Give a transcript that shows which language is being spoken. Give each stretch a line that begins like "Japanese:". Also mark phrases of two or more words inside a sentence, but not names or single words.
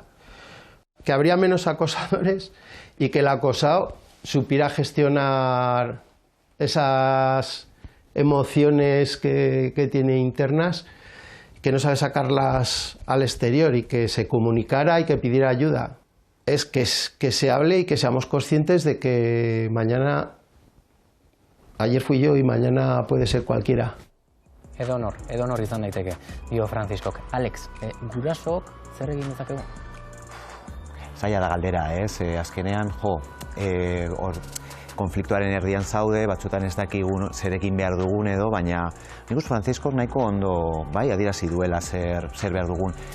Spanish: Que habría menos acosadores y que el acosado supiera gestionar esas emociones que tiene internas, que no sabe sacarlas al exterior y que se comunicara y que pidiera ayuda. Es que se hable y que seamos conscientes de que mañana, ayer fui yo y mañana puede ser cualquiera.
Basque: Edonor izan daiteke, dio Franziskok. Alex, gurasook zer egin dezakegu? Zaila da galdera, azkenean, konfliktuaren erdian zaude, batzutan ez dakigun zerekin behar dugun edo, baina nik uste Franziskok nahiko ondo, bai, adierazi duela zer behar dugun.